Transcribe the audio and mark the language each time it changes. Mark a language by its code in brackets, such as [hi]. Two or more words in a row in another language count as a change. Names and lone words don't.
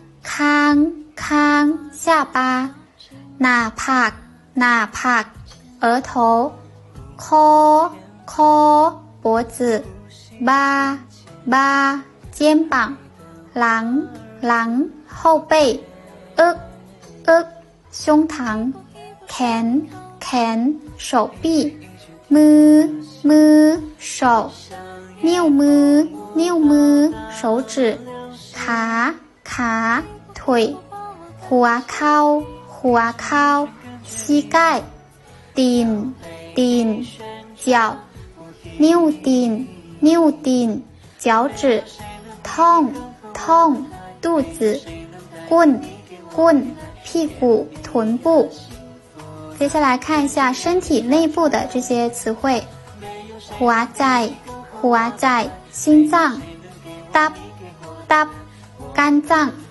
[zh] 康下巴， [lo] ໜ້າຜາກ [zh] 额头， คอ脖子，巴肩膀， หลัง后背， อึก胸膛， แขน手臂， มือ手， [lo] ນິ້ວມື [zh] 手指， ขา腿， [lo] ຫົວເຂົ່າ [zh] 膝盖，顶脚， [lo] ນິ້ວຕີນ [zh] 脚趾，痛肚子，棍屁股臀部。接下来看一下身体内部的这些词汇， [lo] ຫົວໃຈ [zh] 心脏， ตับ肝脏，